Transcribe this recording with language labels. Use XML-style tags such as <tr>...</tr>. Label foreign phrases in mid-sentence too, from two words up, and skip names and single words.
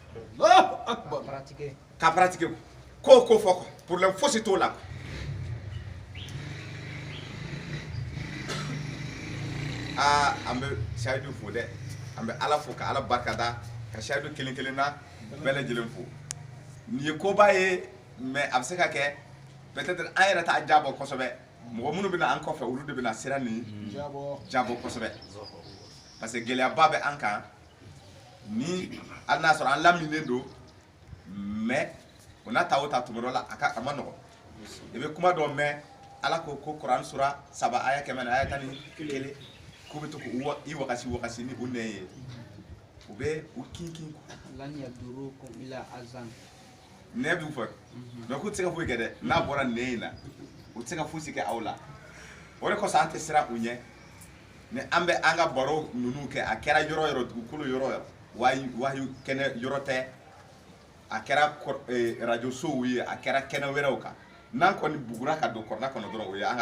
<bm>ka pratiquer ko ko fɔ problème fosi t'o la an bɛ shahidu fo dɛ an bɛ ala fo ka ala barika da ka shahidu kelen kelen na bɛɛ lajɛlen fo nin ye koba ye mais a bɛ se ka kɛ peut-être an yɛrɛ t'a jabɔ kosɛbɛ mɔgɔ minnu bɛna an kɔfɛ olu de bɛna sira nin jabɔ kosɛbɛ</bm> <fr>parce que</fr> <bm>gɛlɛyaba bɛ an kan ni hali n'a sɔrɔ an laminen don mais o n'a ta o ta tuma dɔ la a ma nɔgɔn i bɛ kuma dɔ mɛn ala ko ko kuran sura 3 aya 100 aya 11 k'u bɛ to k'u i wakasi ni u nɛ ye u bɛ u kin</bm> <ar>لن يضروكم إلا أذى</ar> <bm>nɛ b'u fɔ donc u tɛ se ka foyi kɛ dɛ n'a bɔra nɛ in na u tɛ se ka fosi kɛ aw la o de kosɔn an tɛ siran u ɲɛ ni an bɛ an ka baro ninnu kɛ a kɛra yɔrɔ yɔrɔ dugukolo yɔrɔ wahiyu kɛnɛ yɔrɔ tɛ a kɛra radio sow ye a kɛra kɛnɛ wɛrɛw kan n'an kɔni bugura ka don kɔrɔna kɔnɔ dɔrɔn o ye an ka</bm>